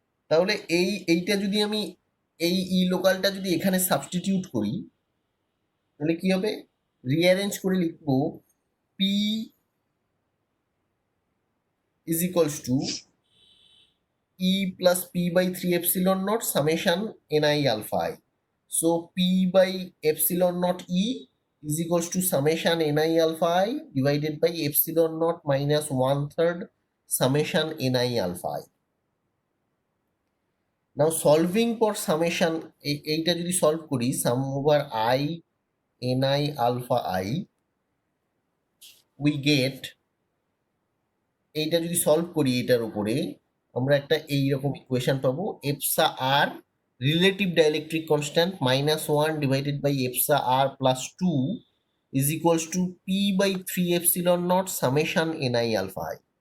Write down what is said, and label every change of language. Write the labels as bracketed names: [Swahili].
[Bangla] তাহলে এইটা যদি আমি এই ই লোকালটা যদি এখানে সাবস্টিটিউট করি তাহলে কি হবে, রিঅ্যারেঞ্জ করে লিখবো P [English] is equals to E plus P by 3 epsilon naught summation Ni alpha I. So P by epsilon naught E is equals to summation Ni alpha I divided by epsilon naught minus 1/3 summation Ni alpha I. Now solving for summation, [Bangla] এইটা যদি solve করি [English] sum over I Ni alpha I, we get, [Bangla] এইটা যদি solve করি এটার উপরে আমরা একটা এইরকম ইকুয়েশন পাবো, এপসা আর relative dielectric constant -1 divided by এপসা আর plus 2 is equals to P by 3 epsilon not summation NI alpha I.